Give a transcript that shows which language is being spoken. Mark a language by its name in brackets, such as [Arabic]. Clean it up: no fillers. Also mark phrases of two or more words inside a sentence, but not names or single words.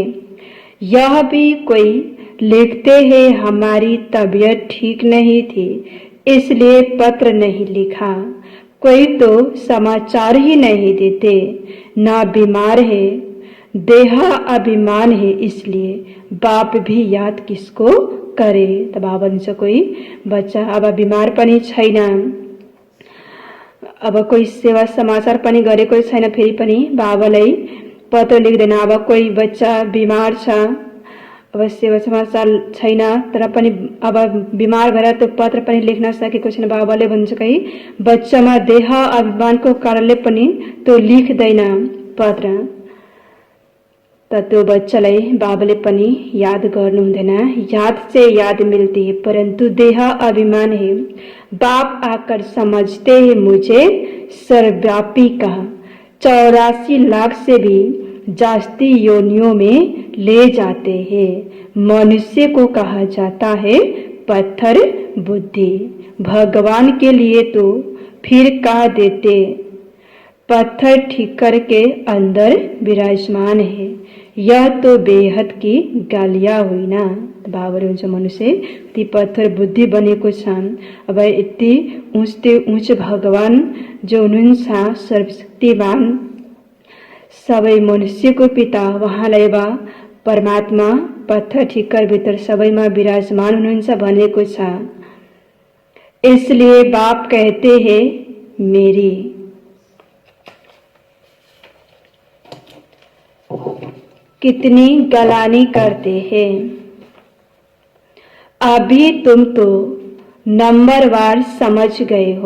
[Hindi] यह भी कोई लिखते हैं हमारी तबीयत ठीक नहीं थी इसलिए पत्र नहीं लिखा। कोई तो समाचार ही नहीं देते। ना बीमार है, देह अभिमान है इसलिए बाप भी याद किसको करे। [Nepali] त बाबा भन्छ कोही बच्चा अब बिमार पनि छैन, अब कोही सेवा समाचार पनि गरेको छैन, फेरि पनि बाबालाई पत्र लेख्दैन। अब कोही बच्चा बिमार छ, अवश्य समाचार छैन तर पनि अब बिमार भएर त्यो पत्र पनि लेख्न सकेको छैन। बाबाले भन्छ कि बच्चामा देह अभिमानको कारणले पनि त्यो लेख्दैन पत्र, त त्यो बच्चालाई बाबाले पनि याद गर्नु हुँदैन। [Hindi] याद से याद मिलती है परंतु देह अभिमान है। बाप आकर समझते हैं मुझे सर्वव्यापी कहा, 84 लाख से भी जास्ती योनियों में ले जाते हैं। मनुष्य को कहा जाता है पत्थर बुद्धि, भगवान के लिए तो फिर कह देते पत्थर ठिक्कर के अंदर विराजमान है। यह तो बेहद की गालिया हुई ना। [Nepali] बाबाले हुन्छ मनुष्य ती पत्थर बुद्धि बनेको छन्। अब यति उच्च भगवान जो हुनुहुन्छ सर्वशक्तिमान सबै मनुष्यको पिता उहाँलाई वा परमात्मा पत्थर ठिक्कर भित्र सबैमा विराजमान हुनुहुन्छ भनेको छ। [Hindi] इसलिए बाप कहते हैं मेरी। कितनी गलानी करते हैं। अभी तुम तो नंबरवार समझ गए हो।